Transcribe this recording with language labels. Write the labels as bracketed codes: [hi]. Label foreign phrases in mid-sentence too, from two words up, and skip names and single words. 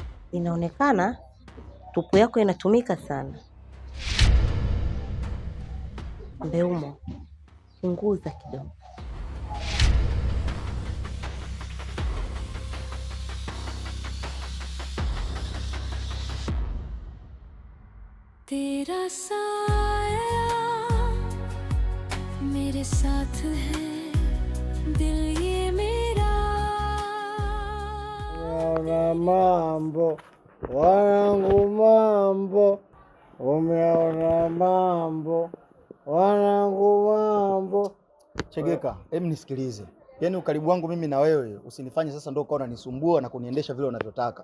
[sw] Inaonekana tupu yako inatumika sana. Mbeumo, punguza kidogo. [hi] तेरा साया मेरे साथ है दिल ये मेरा. [sw] Umeona mambo wanangu, mambo umeona mambo wanangu, mambo. Chegeka, hebu nisikilize. Yaani ukaribu wangu mimi na wewe usinifanye sasa ndio ukaona nisumbua na kuniendesha vile unavyotaka.